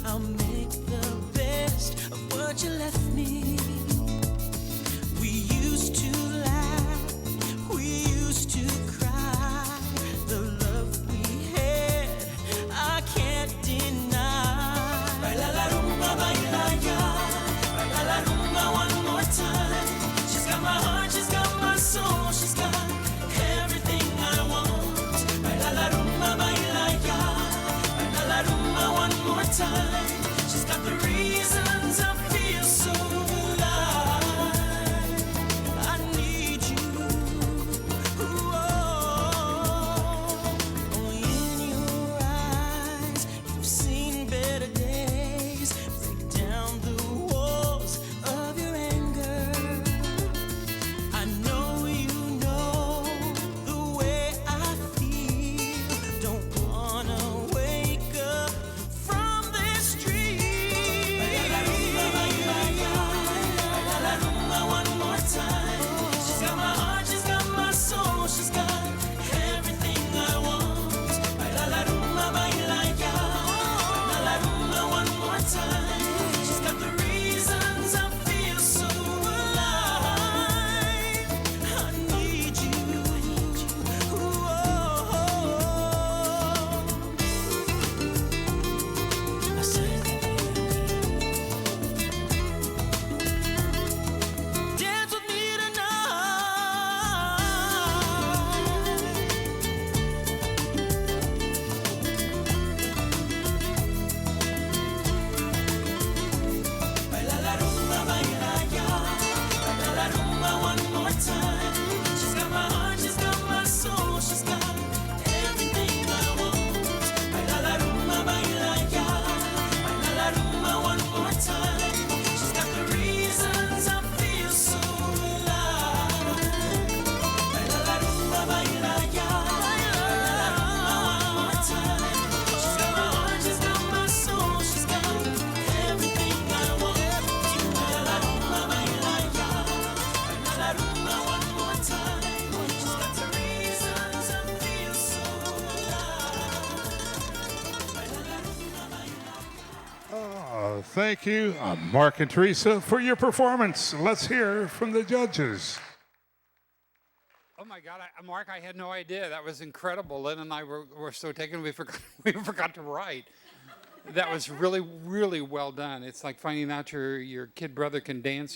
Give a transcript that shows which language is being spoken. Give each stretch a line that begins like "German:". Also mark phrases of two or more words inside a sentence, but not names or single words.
English: I'll make the best of what you left me. We used to laugh, we used to cry. The love we had, I can't deny.
Spanish: Baila la rumba, baila ya. Baila la rumba
English: one more time. She's got my heart, she's got my soul, she's got everything I want.
Spanish: Baila la rumba, baila ya. Baila la rumba
English: one more time. She's got the reasons I feel so alive. I need you. Only in your eyes, you've seen better days. Break down the walls of your anger. I know you know the way I feel. Don't wanna wake up from this dream.
Spanish: Baila la rumba, baila ya. Baila la rumba
English: one more time. She's got my heart, she's got my soul, she's got everything I want.
Spanish: Baila la rumba, baila ya. Baila la rumba
English: one more time. She's got the reasons I feel so alive. I need you. I said, dance with me tonight.
Spanish: Baila la rumba, baila ya. Baila la rumba
English: one more time. She's got my heart, she's got my soul, she's got everything I want.
Spanish: Baila la rumba, baila ya. Baila la rumba
English: one more time. She's got the reasons I feel so alive.
Spanish: Baila la rumba, baila ya. Baila la rumba
English: one more time. She's got my heart, she's got my soul, she's got everything I want.
Spanish: Baila la rumba, baila ya. Baila la rumba
English: one more time. She's got the reasons I feel so alive.
Spanish: Baila la rumba, baila.
English: Thank you, Mark and Teresa, for your performance. Let's hear from the judges. Oh my God, Mark, I had no idea. That was incredible. Lynn and I were so taken we forgot to write. That was really, really well done. It's like finding out your kid brother can dance.